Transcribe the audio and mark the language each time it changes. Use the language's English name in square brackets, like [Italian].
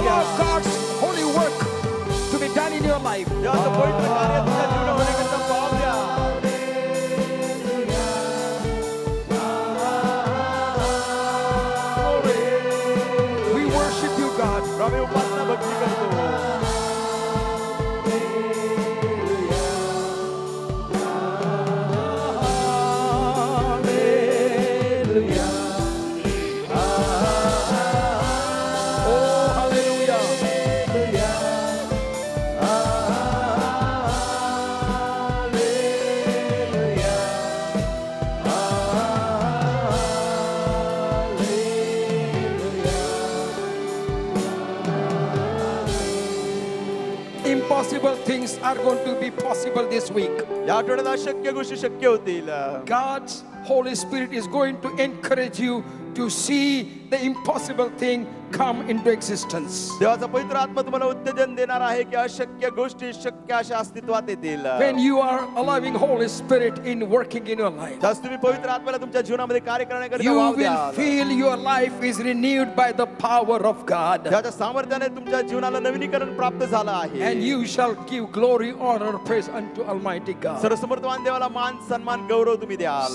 [English] Allow God's holy work to be done in your life. [Marathi] देवाचं पवित्र कार्य तुमच्या जीवनात होण्याकरिता पाव द्या. [English] We worship you, God. [Marathi] आम्ही उपासना भक्ती करतो. [English] Oh, hallelujah. Impossible things are going to be possible this week. [Marathi] या आठवड्यात अशक्य गोष्टी शक्य होतील. [English] God's Holy Spirit is going to encourage you to see the impossible thing come into existence. [Marathi] देवाचा पवित्र आत्मा तुम्हाला उत्तेजन देणार आहे की अशक्य गोष्टी शक्य अशा अस्तित्वात येतील. [English] When you are allowing Holy Spirit in working in your life, [Marathi] जस तुम्ही पवित्र आत्म्याला तुमच्या जीवनामध्ये कार्य करण्याकरिता [English] you [Marathi] वाव [English] will [Marathi] द्याल, [English] feel your life is renewed by the power of God. [Marathi] ज्याच्या सामर्थ्याने तुमच्या जीवनाला नवीनीकरण प्राप्त झालं आहे. [English] And you shall give glory, honor, praise unto Almighty God. [Marathi] सर्वसमर्थवान देवाला मान सन्मान गौरव तुम्ही द्याल.